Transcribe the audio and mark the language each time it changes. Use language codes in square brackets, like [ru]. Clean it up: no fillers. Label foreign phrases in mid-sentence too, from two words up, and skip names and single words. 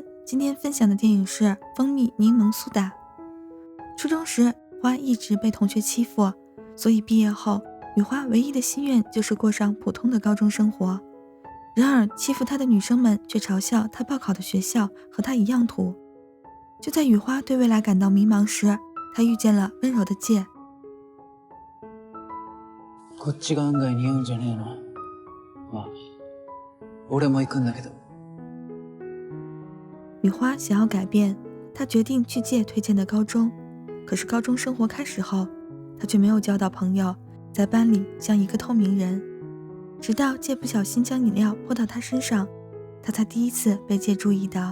[zh] 今天分享的电影是《蜂蜜柠檬苏打》。初中时，花一直被同学欺负，所以毕业后，雨花唯一的心愿就是过上普通的高中生活。然而，欺负她的女生们却嘲笑她报考的学校和她一样土。就在雨花对未来感到迷茫时，她遇见了温柔的介。 [ja] こっちが案外似合うんじゃねえの。ああ、俺も行くんだけど。 [zh] 雨花想要改变，她决定去介推荐的高中。可是高中生活开始后，她却没有交到朋友，在班里像一个透明人。直到介不小心将饮料泼到她身上，她才第一次被介注意到。